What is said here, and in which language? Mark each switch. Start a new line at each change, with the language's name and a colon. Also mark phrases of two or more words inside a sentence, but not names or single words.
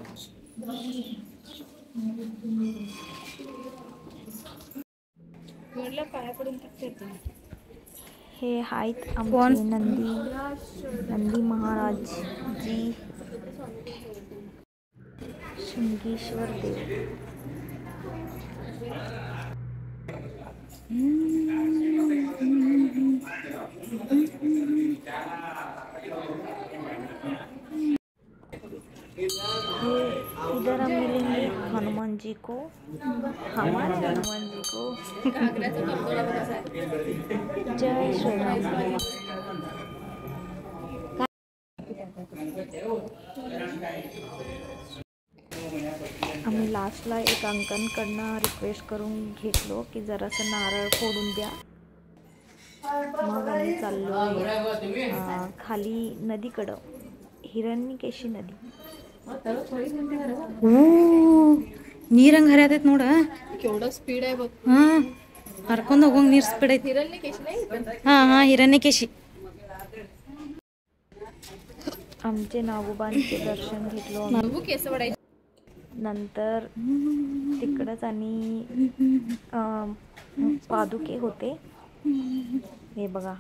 Marathi: हे आहेत आमचे नंदी महाराज जी, शृंगेश्वर देव.
Hindi: इधर हम मिलेंगे हनुमान जी को, हमारे हनुमान जी को. जय श्री राम.
Marathi: आम्ही लास्टला एक अंकलकडनं रिक्वेस्ट करून घेतलो की जरासं नारळ फोडून द्या. मग आम्ही चाललो खाली नदीकडं, हिरण्यकेशी नदी.
Kannada: ನೀರು ಹಂಗೆ ಹರಿಯತೈತೆ ನೋಡ,
Marathi: केवढं स्पीड आहे बघ.
Kannada: ಹರ್ಕೊಂಡು ಹೋಗಂಗೆ ನೀರು ಸ್ಪೀಡ್ ಐತಿ.
Marathi: हिरण्यकेशी नाही हिरण्यकेशी. आमचे नागोबांचे दर्शन घेतलो. नागू केस वडायचे. नंतर तिकडंच आणि पादुके होते हे बघा.